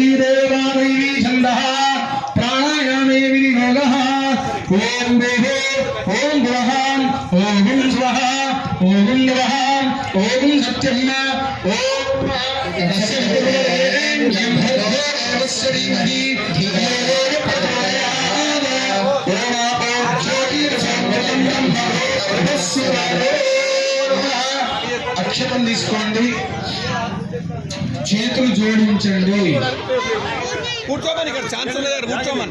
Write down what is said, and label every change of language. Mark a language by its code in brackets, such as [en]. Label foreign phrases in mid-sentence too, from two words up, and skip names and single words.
[sa] देवा दैवी छन्दः प्राणायामे विनियोगः ओम देवो ओम भुवः ओम स्वः ओम नवः ओम सत्यं ओम श्रीमहि [te] అక్షతం తీసుకోండి, చేతులు జోడించండి. కూర్చోమని ఇక్కడ ఛాన్స్ లేదు, కూర్చోమని